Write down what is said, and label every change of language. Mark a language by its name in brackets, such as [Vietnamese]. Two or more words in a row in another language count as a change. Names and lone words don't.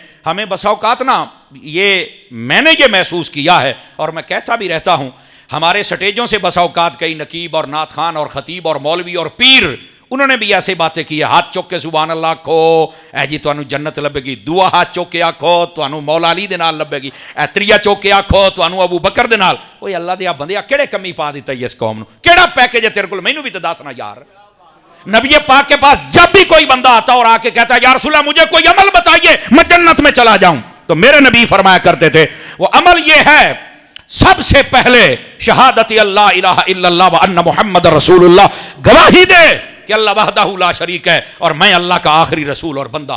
[Urdu] ہمیں بس اوقات نا, یہ میں نے یہ محسوس کیا ہے اور میں کہتا بھی رہتا ہوں, ہمارے سٹیجوں سے بس اوقات کئی نقیب اور نعت خان اور خطیب اور مولوی اور پیر, انہوں نے بھی ایسے باتیں کی ہے. [Punjabi] ہاتھ چوک کے [Arabic] سبحان اللہ [Punjabi] کھو, اے جی تانوں جنت لبے گی. دعا ہاتھ چوک کے آکھو تانوں مولا علی دے نال لبے گی. اے تریا چوک کے آکھو تانوں ابو بکر دے نال. اوے اللہ دے بندیا, کیڑے کمی پا دیتا ہے اس قوم نو, کیڑا پیکیج ہے تیرے کول, مینوں بھی تے دسنا یار. [Urdu] نبی پاک کے پاس جب بھی کوئی بندہ آتا اور آ کے کہتا ہے [Arabic] یا رسول اللہ [Urdu] مجھے کوئی عمل بتائیے میں جنت میں چلا جاؤں, تو میرے نبی فرمایا کرتے تھے وہ عمل یہ ہے, سب سے پہلے شہادت [Arabic] اللہ الہ الا اللہ وان محمد رسول اللہ, [Urdu] گواہی دے کہ اللہ [Arabic] وحدہ لا شریک [Urdu] ہے اور میں اللہ کا آخری رسول اور بندہ.